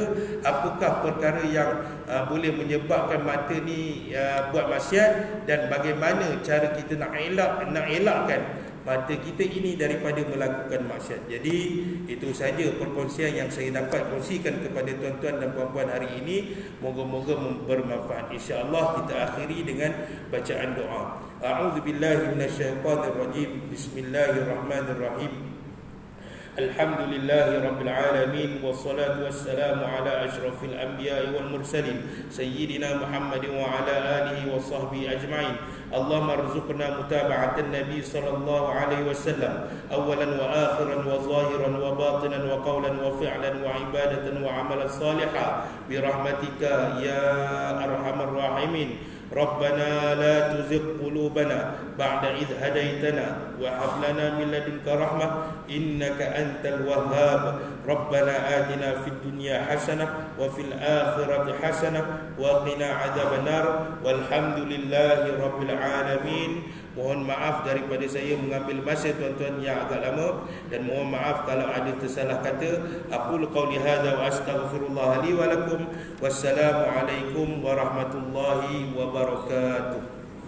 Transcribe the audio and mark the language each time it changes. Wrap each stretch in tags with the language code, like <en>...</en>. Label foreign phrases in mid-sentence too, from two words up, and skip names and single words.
<ms>Apakah perkara yang boleh menyebabkan mata ni buat maksiat, dan bagaimana cara kita nak elakkan mata kita ini daripada melakukan maksiat. Jadi itu saja perkongsian yang saya dapat kongsikan kepada tuan-tuan dan puan-puan hari ini. Moga-moga bermanfaat. InsyaAllah kita akhiri dengan bacaan doa.</ms> <ar>أعوذ بالله من الشيطان الرجيم. بسم الله الرحمن الرحيم. الحمد لله رب العالمين. والصلاة والسلام على أشرف الأنبياء والمرسلين سيدنا محمد وعلى آله وصحبه أجمعين. اللهم ارزقنا متابعة النبي صلى الله عليه وسلم أولا وآخرا وظاهرا وباطنا وقولا وفعلا وعبادة وعملا صالحة برحمتك يا أرحم الراحمين. ربنا لا تزغ قلوبنا بعد إذ هديتنا وهب لنا من لدنك رحمة إنك أنت الوهاب. ربنا آتنا في الدنيا حسنة وفي الآخرة حسنة وقنا عذاب النار. والحمد لله رب العالمين.</ar> <ms>Mohon maaf daripada saya mengambil masa tuan-tuan yang agak lama, dan mohon maaf kalau ada tersalah kata.</ms> <ar>أقول قولي هذا وأستغفر الله لي ولكم. والسلام عليكم ورحمة الله وبركاته.</ar>